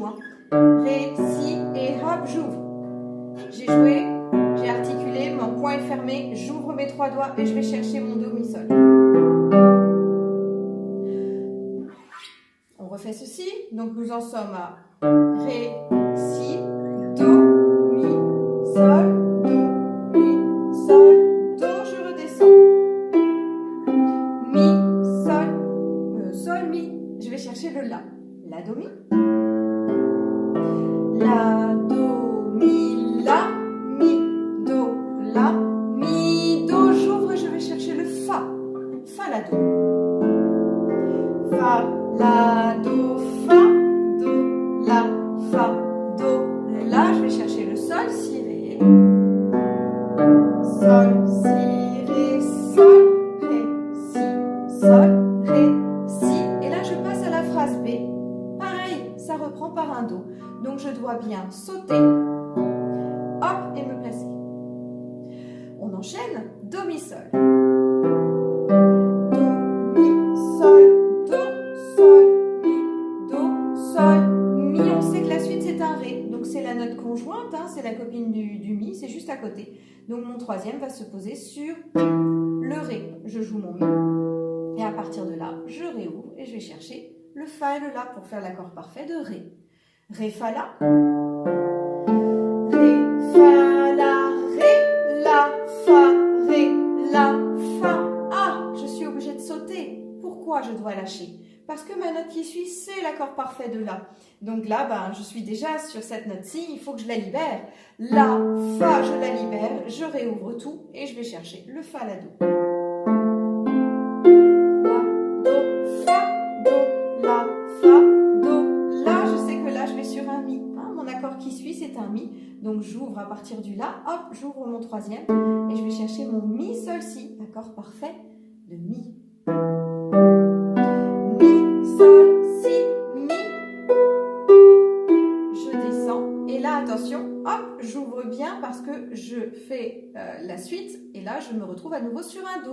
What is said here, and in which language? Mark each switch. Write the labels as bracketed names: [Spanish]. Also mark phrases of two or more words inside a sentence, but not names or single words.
[French] Hein. Ré, Si et hop, j'ouvre. J'ai joué, j'ai articulé, mon poing est fermé, j'ouvre mes 3 doigts et je vais chercher mon Do, Mi, Sol. On refait ceci. Donc nous en sommes à Ré, Si, Do, Mi, Sol, Do, Mi, Sol, Do, je redescends. Mi, Sol, Sol, Mi. Je vais chercher le La. La, Do, Mi. La, Do, Mi, La, Mi, Do, La, Mi, Do, j'ouvre et je vais chercher le Fa. Fa, La, Do. Fa, La, Do, Fa, Do, La, Fa, Do, La. Je vais chercher le Sol, Si, Ré. Sol, Si, Ré, Sol, Ré, Si, Sol, Ré, Si. Et là, je passe à la phrase B. Pareil, ça reprend par un Do. Donc, je dois bien sauter, hop, et me placer. On enchaîne, Do, Mi, Sol. Do, Mi, Sol, Do, Sol, Mi, Do, Sol, Mi. On sait que la suite, c'est un Ré. Donc, c'est la note conjointe, hein, c'est la copine du Mi, c'est juste à côté. Donc, mon troisième va se poser sur le Ré. Je joue mon Mi. Et à partir de là, je réouvre et je vais chercher le Fa et le La pour faire l'accord parfait de Ré. Ré, Fa, La. Ré, Fa, La, Ré, La, Fa, Ré, La, Fa. Ah, je suis obligée de sauter. Pourquoi je dois lâcher? Parce que ma note qui suit, c'est l'accord parfait de La. Donc là, ben, je suis déjà sur cette note-ci, il faut que je la libère. La, Fa, je la libère, je réouvre tout et je vais chercher le Fa, La, Do. La, Do, Fa, Do, La, Fa, Do, La. Je sais que là, je vais sur un Mi. Hein, mon accord qui suit, c'est un Mi. Donc j'ouvre à partir du La, hop, j'ouvre mon troisième et je vais chercher mon Mi, Sol, Si. Accord parfait de Mi. Mi, Sol, Si, Mi. Je descends et là, attention, hop, j'ouvre bien parce que je fais la suite et là, je me retrouve à nouveau sur un Do.